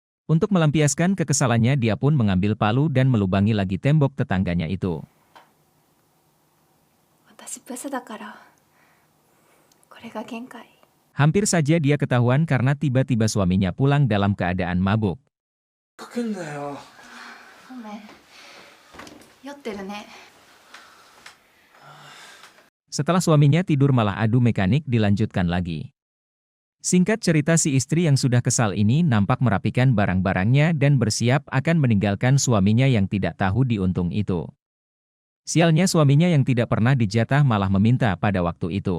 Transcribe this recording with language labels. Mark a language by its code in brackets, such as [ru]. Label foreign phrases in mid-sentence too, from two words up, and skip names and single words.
[id] Untuk melampiaskan kekesalannya dia pun mengambil palu dan melubangi lagi tembok tetangganya itu. [ja] 私ブスだから、これが限界。 [id] Hampir saja dia ketahuan karena tiba-tiba suaminya pulang dalam keadaan mabuk. [ja] ごめん。酔ってるね。 [id] Setelah suaminya tidur malah adu mekanik dilanjutkan lagi. Singkat cerita si istri yang sudah kesal ini nampak merapikan barang-barangnya dan bersiap akan meninggalkan suaminya yang tidak tahu diuntung itu. Sialnya suaminya yang tidak pernah dijatah malah meminta pada waktu itu.